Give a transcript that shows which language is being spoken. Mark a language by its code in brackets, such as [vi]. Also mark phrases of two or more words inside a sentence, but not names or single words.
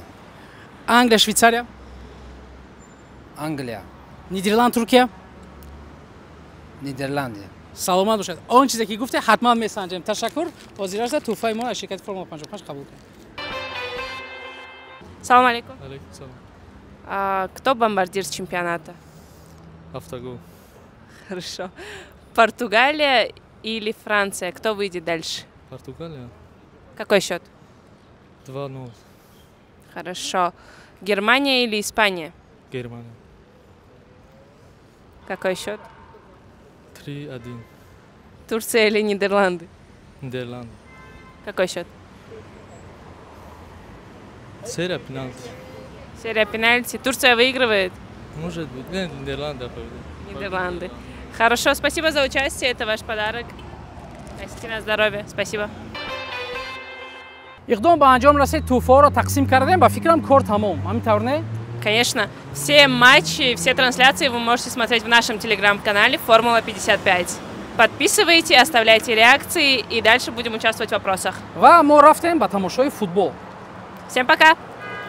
[tg] Англия, Швейтсария? Англия. Нидерланд, Туркия? Нидерландия. Саломат бошед. Он чизе ки гуфте ҳатман месанҷем. Ташаккур. Ҳозир аст туҳфаи мо аз ширкати Формула 55 қабул кунед. [ar] السلام عليكم. عليكم السلام. [ru] Кто бомбардир чемпионата? Автогол. Хорошо. Португалия или Франция? Кто выйдет дальше? Португалия. Какой счет? 2-0. Хорошо. Германия или Испания? Германия. Какой счет? 3-1. Турция или Нидерланды? Нидерланды. Какой счет? Серия пенальти. Серия пенальти. Турция выигрывает? Может быть. Нет, Нидерланды. Нидерланды. Хорошо, спасибо за участие. Это ваш подарок. Носите на здоровье. Спасибо. [tg] иқдом ба анҷом расид, туфоро тақсим кардем, ба фикрам кор тамом. Ҳамин не? [ru] Конечно. Все матчи, все трансляции вы можете смотреть в нашем телеграм-канале «Формула 55». Подписывайте, оставляйте реакции, и дальше будем участвовать в вопросах. [tg] Ва мо рафтем ба тамошои футбол. [ru] Всем пока!